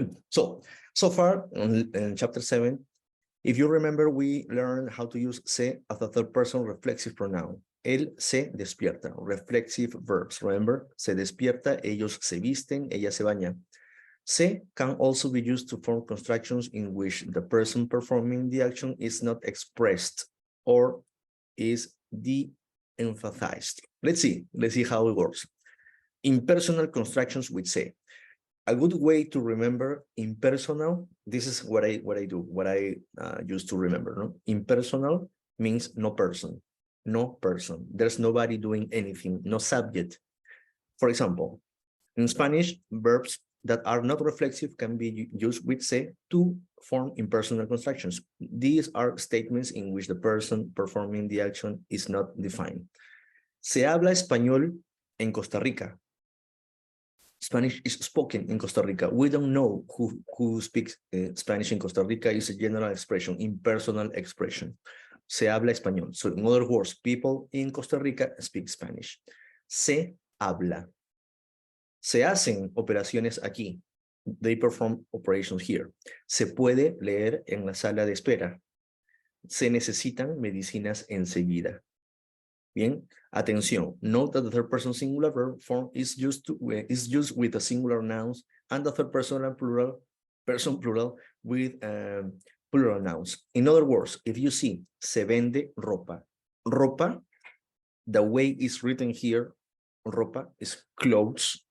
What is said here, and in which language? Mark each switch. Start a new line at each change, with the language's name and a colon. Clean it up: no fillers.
English: So far in chapter 7, if you remember, we learned how to use se as a third person reflexive pronoun.
Spanish: Él se despierta,
English: reflexive verbs. Remember,
Spanish: se despierta, ellos se visten, ella se baña.
English: Se can also be used to form constructions in which the person performing the action is not expressed or is de-emphasized. Let's see how it works. Impersonal constructions with se. A good way to remember impersonal, this is what I used to remember. No? Impersonal means no person. There's nobody doing anything, no subject. For example, in Spanish, verbs that are not reflexive can be used with se to form impersonal constructions. These are statements in which the person performing the action is not defined.
Spanish: Se habla español en Costa Rica.
English: Spanish is spoken in Costa Rica. We don't know who speaks Spanish in Costa Rica. Is a general expression, impersonal expression.
Spanish: Se habla español.
English: So in other words, people in Costa Rica speak Spanish.
Spanish: Se habla. Se hacen operaciones aquí.
English: They perform operations here.
Spanish: Se puede leer en la sala de espera. Se necesitan medicinas enseguida. Bien, atención.
English: Note that the third person singular verb form is used with a singular nouns and the third person plural with plural nouns. In other words, if you see
Spanish: se vende ropa,
English: ropa, the way it's written here, ropa is clothes.